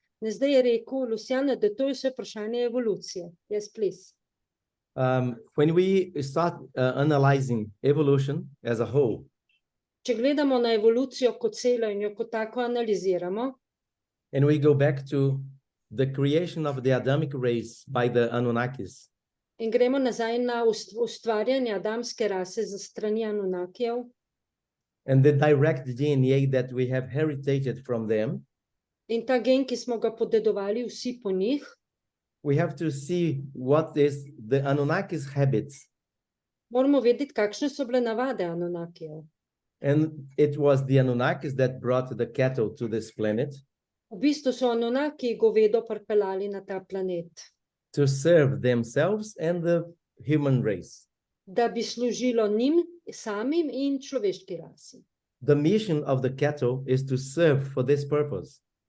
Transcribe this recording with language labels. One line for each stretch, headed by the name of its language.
Slovenian: Ne, zdaj je rekel Luciano, da to je vse vprašanje evolucije.
English: Yes, please. When we start analyzing evolution as a whole,
Slovenian: Če gledamo na evolucijo kot celo in jo kot tako analiziramo,
English: and we go back to the creation of the Adamic race by the Anunnakis,
Slovenian: in gremo nazaj na ustvarjanje adamske rase za strani Anunnakijev,
English: and the direct DNA that we have heritated from them,
Slovenian: in ta gen, ki smo ga podedovali vsi po njih,
English: we have to see what is the Anunnakis habits.
Slovenian: moramo vedeti, kakšne so bile navade Anunnakijev.
English: And it was the Anunnakis that brought the cattle to this planet
Slovenian: V bistvu so Anunnaki govedo pripeljali na ta planet,
English: to serve themselves and the human race.
Slovenian: da bi služilo njim samim in človeški rasi.
English: The mission of the cattle is to serve for this purpose.